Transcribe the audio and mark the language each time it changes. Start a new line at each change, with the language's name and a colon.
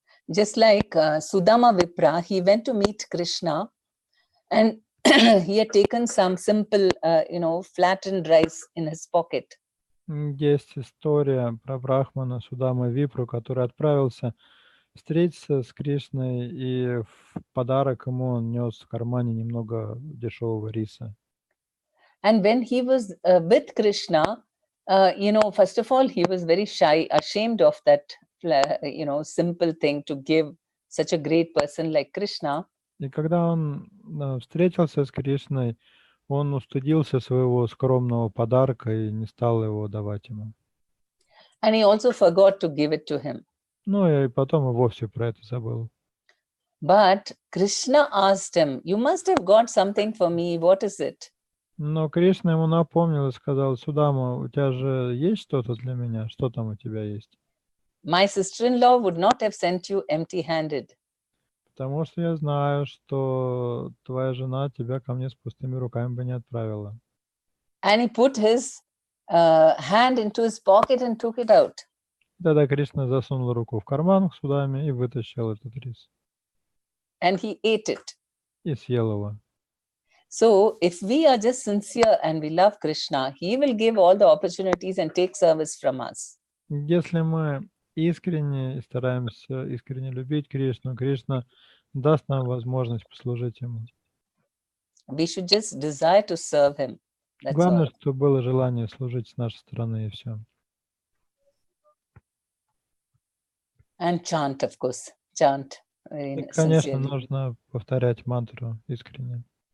English: Just like Sudama Vipra, he went to meet Krishna and he had taken some simple, flattened rice in his pocket.
Russian: Есть история про Брахмана Судама Випру, который отправился встретиться с Кришной, и в подарок ему он нес в кармане немного дешевого риса.
English: And when he was with Krishna, first of all, he was very shy, ashamed of that, simple thing to give such a great person like Krishna.
Russian: И когда он встретился с Кришной, он устыдился своего скромного подарка и не стал его давать ему.
English: And he also forgot to give it to him.
Russian: Ну и потом и вовсе про это забыл.
English: But Krishna asked him, "You must have got something for me. What is it?"
Russian: Но Кришна ему напомнил и сказал: Судама, у тебя же есть что-то для меня? Что там у тебя есть?
English: My sister-in-law would not have sent you empty-handed.
Russian: Потому что я знаю, что твоя жена тебя ко мне с пустыми руками бы не отправила.
English: And he put his hand into his pocket and took it out.
Russian: Тогда Кришна засунул руку в карман к Судаме и вытащил этот рис.
English: And he ate it.
Russian: И съел его.
English: So if we are just sincere and we love Krishna, he will give all the opportunities and take service from us.
Russian: Если мы искренне и стараемся искренне любить Кришну, Кришна даст нам возможность послужить Ему.
English: We should just desire to serve him. That's
Russian: Главное,
English: all.
Russian: чтобы было желание служить с нашей стороны, и все.
English: And chant, of course. Chant.
Russian: И, конечно,
English: Sincerely.
Russian: нужно повторять мантру искренне.